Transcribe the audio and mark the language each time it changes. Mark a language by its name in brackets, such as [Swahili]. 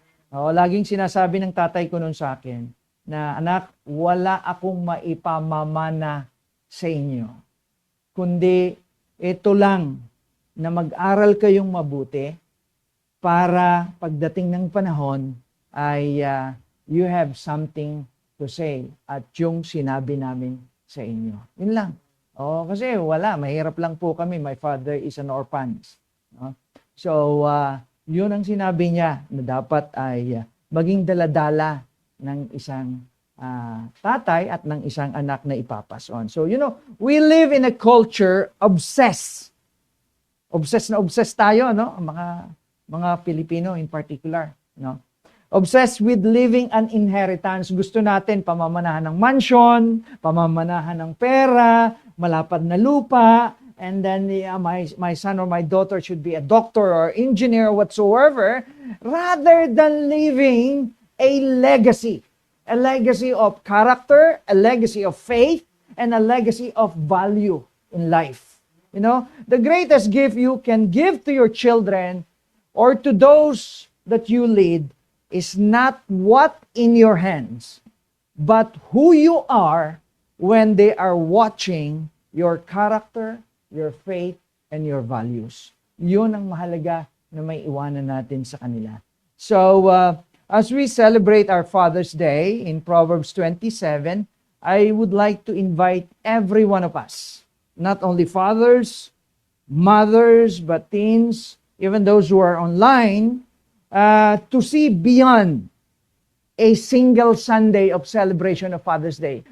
[Filipino] Laging sinasabi ng tatay ko nun sa akin na, anak, wala akong maipamamana sa inyo, kundi ito lang, na mag-aral kayong mabuti para pagdating ng panahon ay [English] you have something to say [Filipino] at yung sinabi namin sa inyo. Yun lang. Kasi wala, mahirap lang po kami. [English] My father is an orphan. [Filipino] So, yun ang sinabi niya na dapat ay maging daladala ng isang tatay at ng isang anak na ipapas on. [English] So, we live in a culture obsessed tayo, no? Mga Pilipino in particular, no? Obsessed with leaving an inheritance. [Filipino] Gusto natin pamamanahan ng mansion, pamamanahan ng pera, malapad na lupa, [English] and then my son or my daughter should be a doctor or engineer whatsoever, rather than leaving a legacy of character, a legacy of faith, and a legacy of value in life. The greatest gift you can give to your children or to those that you lead is not what in your hands, but who you are when they are watching your character, your faith, and your values. [Filipino] Yun ang mahalaga na may iwanan natin sa kanila. [English] So, as we celebrate our Father's Day in Proverbs 27, I would like to invite every one of us, not only fathers, mothers, but teens, even those who are online, to see beyond a single Sunday of celebration of Father's Day.